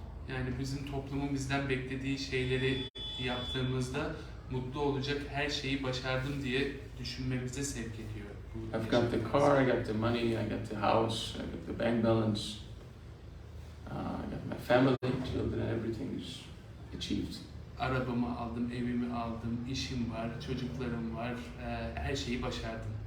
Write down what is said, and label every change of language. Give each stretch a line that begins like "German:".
Turkish: Yani bizim toplumun bizden beklediği şeyleri yaptığımızda mutlu olacak her şeyi başardım diye düşünmemize sevk ediyor.
English: I've got the car, I got the money, I got the house, I got the bank balance, I got my family, children, everything is achieved.
Turkish: Arabamı aldım, evimi aldım, işim var, çocuklarım var, her şeyi başardım.